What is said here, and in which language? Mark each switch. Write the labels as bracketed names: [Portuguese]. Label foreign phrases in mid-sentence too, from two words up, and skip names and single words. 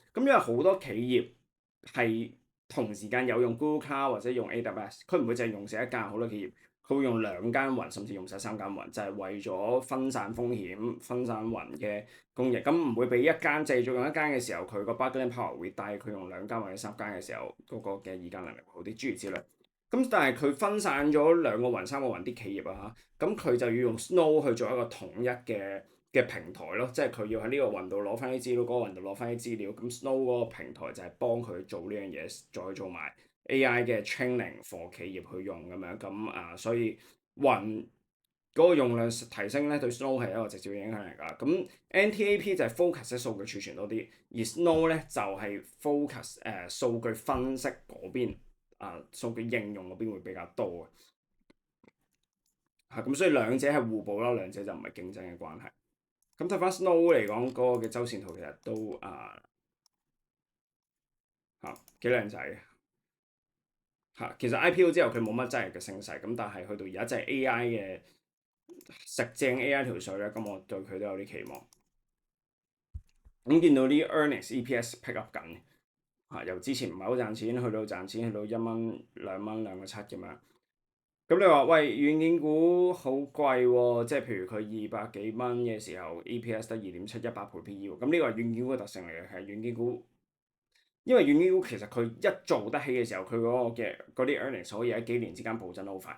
[Cantonese] 咁因為好多企業係同時間有用 Google Cloud 或者用 AWS，佢唔會淨係用死一間，好多企業佢會用兩間雲，甚至用晒三間雲，就係為咗分散風險、分散雲嘅供應。咁唔會俾一間製造用一間嘅時候，佢個 [English] bargaining power [Cantonese] 會低；佢用兩間或者三間嘅時候，嗰個嘅議價能力會好啲，諸如此類。咁但係佢分散咗兩個雲、三個雲啲企業啊，咁佢就要用 Snow 去做一個統一嘅平台咯，即係佢要喺呢個雲度攞翻啲資料，嗰個雲度攞翻啲資料。咁 Snow 嗰個平台就係幫佢做呢樣嘢，再做埋 AI 嘅 [English] training for [Cantonese] 企業去用咁樣。咁所以雲嗰個用量提升咧，對 Snow 係一個直接嘅影響嚟㗎。咁 NTAP 就係 focus 喺數據儲存多啲，而 Snow 咧就係 focus 數據分析嗰邊。數據應用嗰邊會比較多嘅，咁所以兩者係互補啦，兩者就唔係競爭嘅關係。咁睇翻 Snow 嚟講，嗰個嘅周線圖其實都幾靚仔嘅，其實 IPO 之後佢冇乜真係嘅升勢，咁但係去到而家真係 AI 嘅食正 AI 條水咧，咁我對佢都有啲期望。咁見到啲 [English] earnings EPS pick up [Cantonese] 緊。由之前唔係好賺錢，去到賺錢，去到1蚊、2蚊、2.7咁樣。咁你話喂，軟件股好貴喎，即係譬如佢200幾蚊嘅時候，EPS 得2.7，100倍 PE 喎。咁呢個係軟件股嘅特性嚟嘅，係軟件股，因為軟件股其實佢一做得起嘅時候，佢嗰個嘅嗰啲 earnings 可以喺幾年之間暴增得好快。